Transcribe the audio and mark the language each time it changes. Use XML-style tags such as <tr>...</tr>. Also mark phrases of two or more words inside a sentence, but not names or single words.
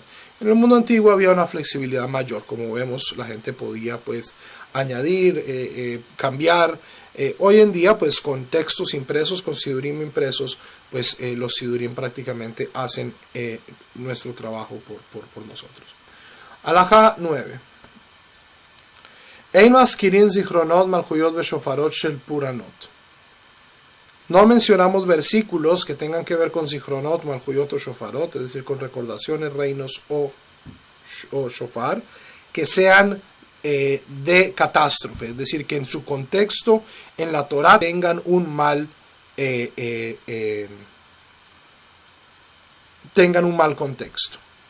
<es>En el mundo antiguo había una flexibilidad mayor. Como vemos, la gente podía pues añadir, cambiar. Hoy en día, pues con textos impresos, con sidurim impresos, pues los sidurim prácticamente hacen nuestro trabajo por nosotros. Alajá 9.</es> <he>אין מזכירין זכרונות מלכויות ושופרות של פורענות.</he> <es>No mencionamos versículos que tengan que ver con zichronot, malchuyot o shofarot, es decir, con recordaciones, reinos o shofar, que sean de catástrofe, es decir, que en su contexto en la Torá tengan un mal contexto.</es>